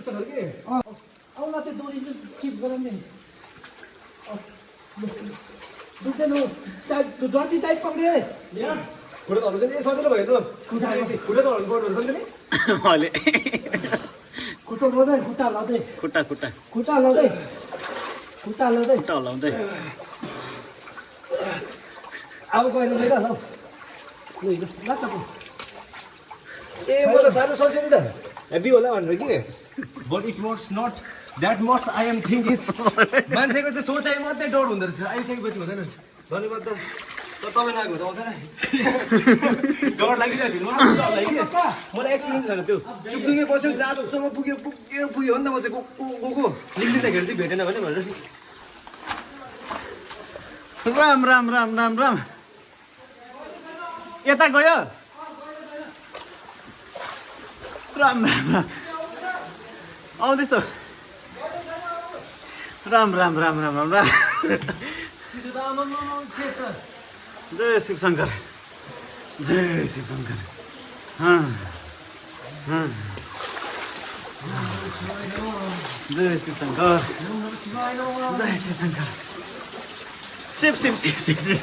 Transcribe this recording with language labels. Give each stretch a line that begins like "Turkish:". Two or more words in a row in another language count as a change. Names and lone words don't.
Nepali: अहिले खुट्टा खुट्टा हल्लाउँदै अब गएर ल ए म त सानो सोचेँ नि त हेभी होला भनेर कि
English: but it was not that much I am thinking
Nepali: मान्छेको चाहिँ सोचाइ मात्रै डर हुँदो रहेछ आइसकेपछि हुँदैन रहेछ धन्यवाद त तपाईँ नआएको त आउँदैन डर लागिरहेको थियो मलाई कि मलाई एक्सपिरियन्स छैन त्यो चुकदुके बस्यो जहाँसम्म पुग्यो पुग्यो नि त म चाहिँ गएको निक्लिँदाखेरि चाहिँ भेटेन भने भनेर राम राम राम राम राम यता गयो राम राम राम आउँदैछ राम राम राम राम राम राम जय शिव शङ्कर जय शिव शङ्कर जय शिव शङ्कर जय शिव शङ्कर शिव शिव शिव शिव